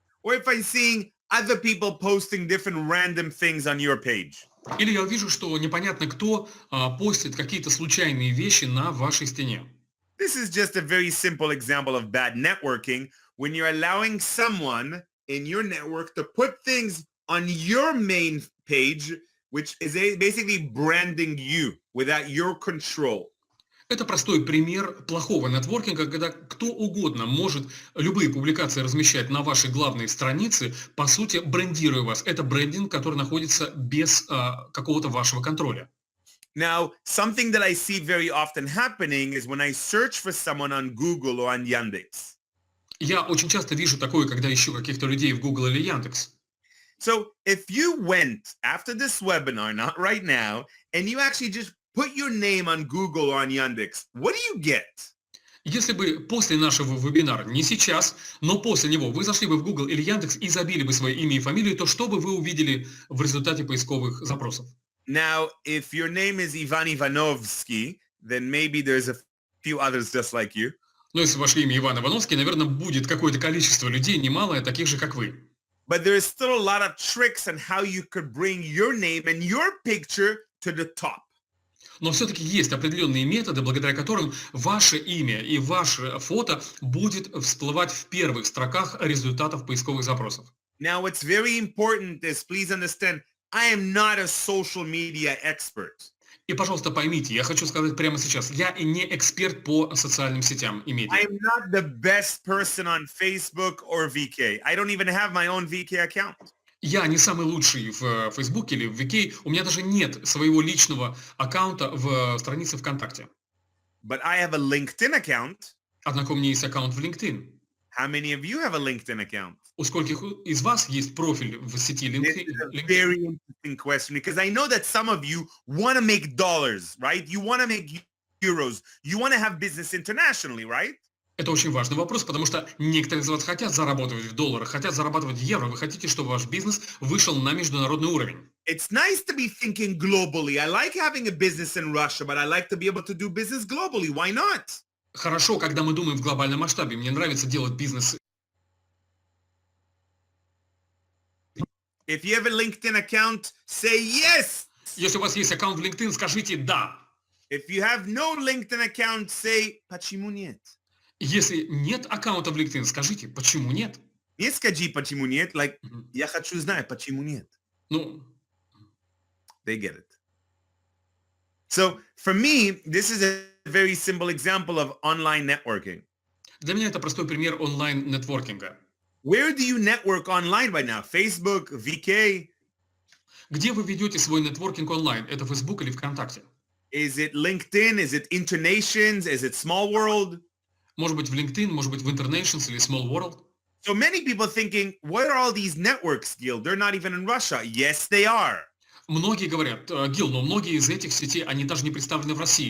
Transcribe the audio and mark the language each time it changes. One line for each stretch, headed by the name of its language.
English: Or if I'm seeing other people posting different random things on your page?
Russian: Или я увижу, что непонятно кто постит какие-то случайные вещи на вашей стене.
English: This is just a very simple example of bad networking when you're allowing someone in your network to put things on your main page, which is basically branding you without your control.
Russian: Это простой пример плохого нетворкинга, когда кто угодно может любые публикации размещать на вашей главной странице, по сути, брендируя вас. Это брендинг, который находится без какого-то вашего контроля.
English: Now, something that I see very often happening is when I search for someone on Google or on Yandex.
Russian: Я очень часто вижу такое, когда ищу каких-то людей в Google или Яндекс.
English: So if you went after this webinar, not right now, and you actually just put your name on Google or on Yandex, what do you get?
Russian: Если бы после нашего вебинара, не сейчас, но после него, вы зашли бы в Google или Яндекс и забили бы свое имя и фамилию, то что бы вы увидели в результате поисковых запросов?
English: Now, if your name is Ivan Ivanovsky, then maybe there's a few others just like you.
Russian: Но если ваше имя Иван Ивановский, наверное, будет какое-то количество людей, немалое, таких же, как вы.
English: but there is still a lot of tricks on how you could bring your name and your picture to the top.
Russian: Но все-таки есть определенные методы, благодаря которым ваше имя и ваше фото будет всплывать в первых строках результатов поисковых запросов.
English: Now, what's very important is, please understand, I am not a social media expert.
Russian: И, пожалуйста, поймите, я хочу сказать прямо сейчас, я не эксперт по социальным сетям и
English: I
Russian: медиа.
English: am not the best person on Facebook or VK. I don't even have my own VK account.
Russian: Я не самый лучший в Фейсбуке или в VK, у меня даже нет своего личного аккаунта в странице ВКонтакте.
English: But I have a LinkedIn account.
Russian: Однако у меня есть аккаунт в LinkedIn.
English: How many of you have a LinkedIn account?
Russian: У скольких из вас есть профиль в сети
English: This
Russian: LinkedIn?
English: is a very interesting question because I know that some of you want to make dollars, right? You want to make euros. You want to have business internationally, right?
Russian: Это очень важный вопрос, потому что некоторые из вас хотят зарабатывать в долларах, хотят зарабатывать в евро. Вы хотите, чтобы ваш бизнес вышел на международный уровень.
English: It's nice to be thinking globally. I like having a business in Russia, but I like to be able to do business globally. Why not?
Russian: Хорошо, когда мы думаем в глобальном масштабе. Мне нравится делать бизнес.
English: If you have a LinkedIn account, say yes.
Russian: Если у вас есть аккаунт в LinkedIn, скажите «да».
English: If you have no LinkedIn account, say
Russian: почему нет. Если нет аккаунта в LinkedIn, скажите «почему нет?». Не скажи почему нет,
English: like Мгм.
Russian: я хочу знать почему нет. Ну,
English: They get it. So for me, this is a very simple example of online networking.
Russian: для меня это простой пример онлайн-нетворкинга.
English: Where do you network online right now? Facebook, VK?
Russian: Где вы ведете свой нетворкинг онлайн? Это Facebook или ВКонтакте?
English: Is it LinkedIn? Is it Internations? Is it Small World?
Russian: Может быть в LinkedIn, может быть в Internations или Small World?
English: So many people thinking, what are all these networks, Gil? They're not even in Russia. Yes, they are.
Russian: Многие говорят, Гил, но многие из этих сетей, они даже не представлены в России.